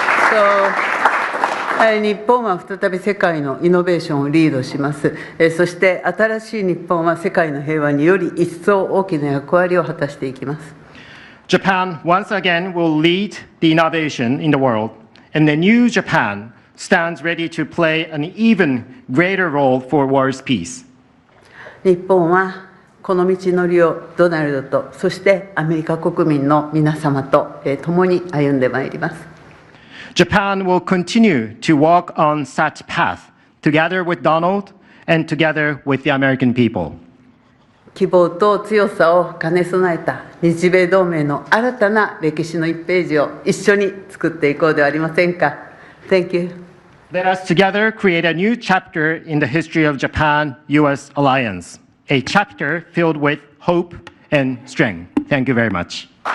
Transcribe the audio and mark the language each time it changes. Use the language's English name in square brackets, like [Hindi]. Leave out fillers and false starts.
[Japanese] So, 日本は再び世界のイノベーションをリードします。そして新しい日本は世界の平和により一層大きな役割を果たしていきます。 [English] Japan once again will lead the innovation in the world, and the new Japan stands ready to play an even greater role for world's peace. [Japanese] 日本はこの道のりをドナルドとそしてアメリカ国民の皆様と共に歩んでまいります。 [English] Japan will continue to walk on such path together with Donald and together with the American people. [Japanese] 希望と強さを兼ね備えた日米同盟の新たな歴史の1ページを一緒に作っていこうではありませんか。 [English] Thank you. Let us together create a new chapter in the history of Japan-US alliance, a chapter filled with hope and strength. Thank you very much.